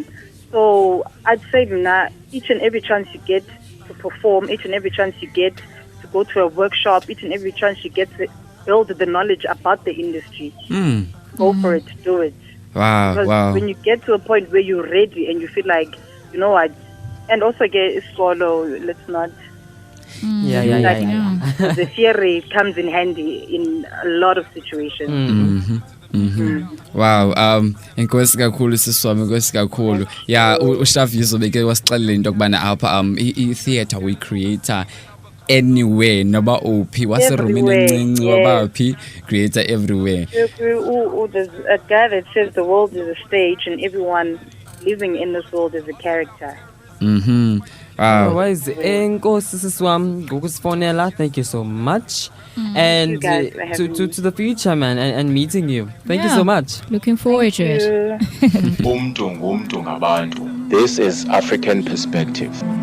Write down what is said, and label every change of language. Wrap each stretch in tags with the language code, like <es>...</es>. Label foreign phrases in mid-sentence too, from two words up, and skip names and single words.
<en>So I'd say each and every chance you get to perform, each and every chance you get to go to a workshop, each and every chance you get to build the knowledge about the industry, go for it, do it. Wow, because when you get to a point where you're ready and you feel like, you know what, and also get swallow, let's not. The theory comes in handy in a lot of situations.</en> <xh>Wow, inkosi kakhulu siswami, inkosi kakhulu. Yeah, uShaviso beke wasixelela into kubana apha i-theater we</xh> <en>creator anywhere</en> <xh>noba uphi waserumini encinci wabaphi,</xh> <en>creator everywhere. There's a guy that says the world is a stage and everyone living in this world is a character. Wow. Otherwise,</en> <xh>enkosi siswami ngokusifonela.</xh> <en>Thank you so much. And you guys for having to the future, man, and meeting you. Thank you so much. Looking forward to it. This is African Perspective.</en>